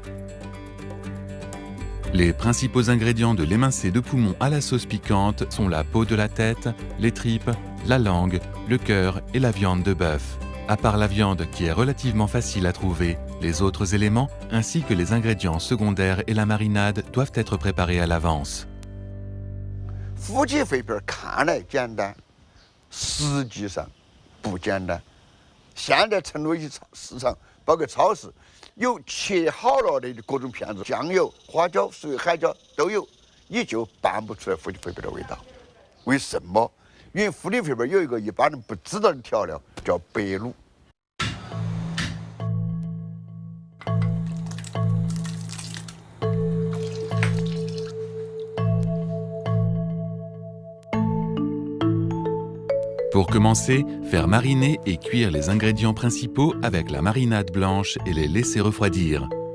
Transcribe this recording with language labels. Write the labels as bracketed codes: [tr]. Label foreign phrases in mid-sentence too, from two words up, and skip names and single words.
[fr] Les principaux ingrédients de l'émincé de poumon à la sauce piquante sont la peau de la tête, les tripes, la langue, le cœur et la viande de bœuf. À part la viande qui est relativement facile à trouver, les autres éléments ainsi que les ingrédients secondaires et la marinade doivent être préparés à l'avance. [zh] 实际上不简单。现在成都市场，包括超市，有切好了的各种片子，酱油、花椒、水、海椒都有，你就拌不出来夫妻肺片的味道。为什么？因为夫妻肺片有一个一般人不知道的调料，叫白卤。 [fr] Pour commencer, faire mariner et cuire les ingrédients principaux avec la marinade blanche et les laisser refroidir.